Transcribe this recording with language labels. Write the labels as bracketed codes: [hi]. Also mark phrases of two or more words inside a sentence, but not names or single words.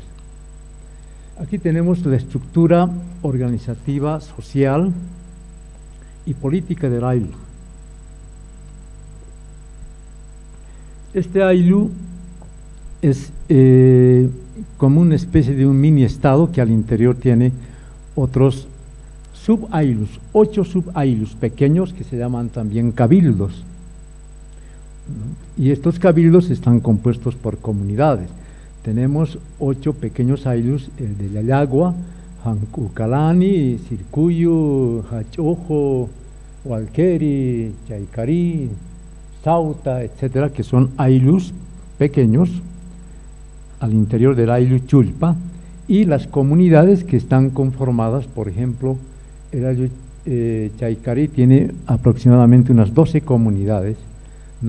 [es] Aquí tenemos la estructura organizativa, social y política del Ayllu. Este Ayllu es como una especie de un mini estado que al interior tiene otros sub-Ayllus, 8 sub-Ayllus pequeños que se llaman también cabildos. Y estos cabildos están compuestos por comunidades. Tenemos 8 pequeños Ayllus, el de Yayagua, Hancucalani, Circuyo, Hachojo, Hualqueri, Chaycarí, Sauta, etcétera, que son Ayllus pequeños al interior del Ayllu Chulpa, y las comunidades que están conformadas, por ejemplo, el Ayllu Chaycarí tiene aproximadamente unas 12 comunidades, ¿no?